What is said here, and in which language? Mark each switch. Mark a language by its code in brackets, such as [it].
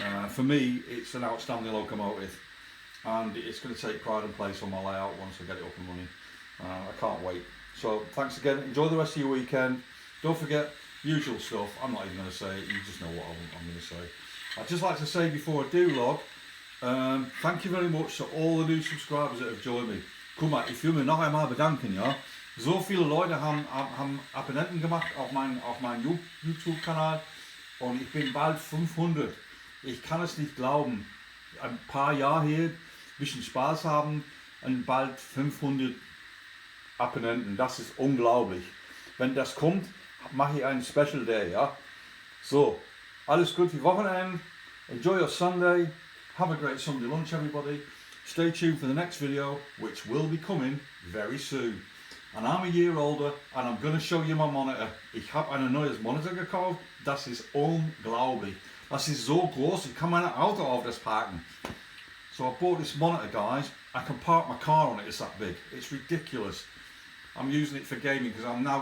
[en] For me, it's an outstanding locomotive and it's going to take pride and place on my layout once I get it up and running. I can't wait. So thanks again, enjoy the rest of your weekend. Don't forget, usual stuff, I'm not even going to say it, you just know what I'm going to say. I'd just like to say before I do log, thank you very much to all the new subscribers that have joined me. [de] Guck mal, ich will mir noch einmal bedanken, ja. So viele Leute haben Abonnenten gemacht auf meinen YouTube-Kanal und ich bin bald 500. Ich kann es nicht glauben. Ein paar Jahre hier, ein bisschen Spaß haben und bald 500 Abonnenten, das ist unglaublich. Wenn das kommt, mache ich einen Special Day, ja. So, alles gut für Wochenende. [en] Enjoy your Sunday. Have a great Sunday lunch, everybody. Stay tuned for the next video, which will be coming very soon. And I'm a year older, and I'm going to show you my monitor. [de] Ich habe ein neues Monitor gekauft. Das ist unglaublich. Das ist so groß, ich kann mein Auto auf das parken. [en] So I bought this monitor, guys. I can park my car on it, it's that big. It's ridiculous. I'm using it for gaming because I'm now going to become a fun gamer now I'm retired. So,